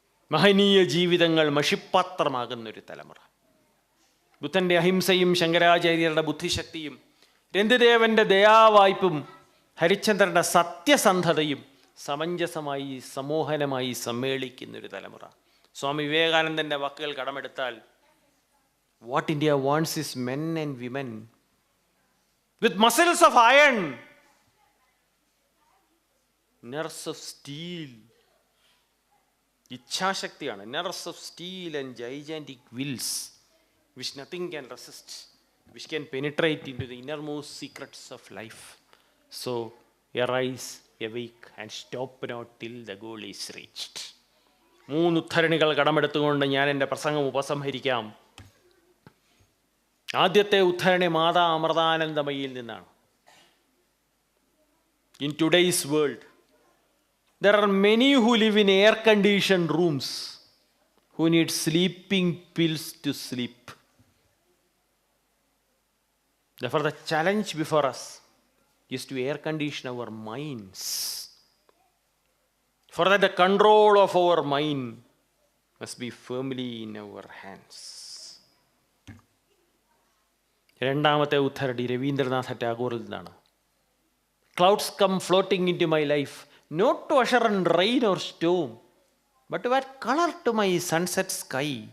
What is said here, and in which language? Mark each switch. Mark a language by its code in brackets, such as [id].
[ml] മഹനീയ ജീവിതങ്ങൾ മഷിപ്പാത്രമാകുന്നൊരു തലമുറ. ബുദ്ധൻ്റെ അഹിംസയും ശങ്കരാചാര്യരുടെ ബുദ്ധിശക്തിയും രന്തിദേവൻ്റെ ദയാവായ്പും ഹരിശ്ചന്ദ്രൻ്റെ സത്യസന്ധതയും സമഞ്ജസമായി സമോഹനമായി സമ്മേളിക്കുന്നൊരു തലമുറ. സ്വാമി വിവേകാനന്ദൻ്റെ വാക്കുകൾ കടമെടുത്താൽ, [en] What India wants is men and women with muscles of iron, nerves of steel. [ml] ഇച്ഛാശക്തിയാണ്. [en] Nerves of steel and gigantic wills which nothing can resist, which can penetrate into the innermost secrets of life. So arise, awake and stop not till the goal is reached. [ml] 3 ഉദ്ധരണികൾ കടമെടുത്തുകൊണ്ട് ഞാൻ എൻ്റെ പ്രസംഗം ഉപസംഹരിക്കാം. ആദ്യത്തെ ഉദ്ധരണി മാതാ അമൃതാനന്ദമയിയിൽ നിന്നാണ്. [en] In today's world, there are many who live in air-conditioned rooms, who need sleeping pills to sleep. Therefore, the challenge before us is to air condition our minds. For that, the control of our mind must be firmly in our hands. [ml] രണ്ടാമത്തെ ഉദ്ധരണി രവീന്ദ്രനാഥ ടാഗോറിൽ നിന്നാണ്. [en] Clouds come floating into my life, not to usher in rain or storm, but to add color to my sunset sky.